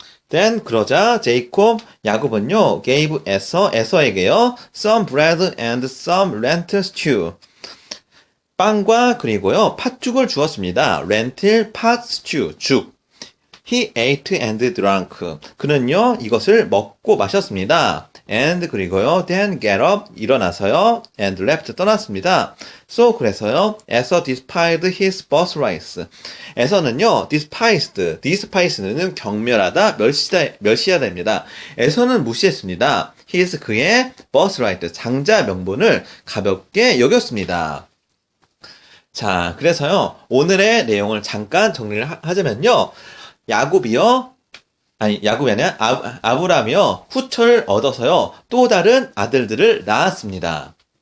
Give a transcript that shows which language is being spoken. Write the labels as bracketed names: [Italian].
[English] Then [Korean] 그러자 야곱은요, [English] gave [Korean] 에서에게요, [English] some bread and some lentil stew. [Korean] 빵과 그리고요, 팥죽을 주었습니다. lentil, 팥, stew, 죽. [English] He ate and drank. [Korean] 그는요, 이것을 먹고 마셨습니다. [English] And [Korean] 그리고요, [English] then get up, [Korean] 일어나서요, [English] and left, [Korean] 떠났습니다. [English] So, [Korean] 그래서요, [English] Esau despised his birthright. [Korean] 에서는요, despised는 경멸하다, 멸시하다입니다. 에서는 무시했습니다. his, 그의 birthright, 장자 명분을 가볍게 여겼습니다. 자, 그래서요, 오늘의 내용을 잠깐 정리를 하자면요, 야곱이 아니라 아브라함이요, 후처를 얻어서요, 또 다른 아들들을 낳았습니다.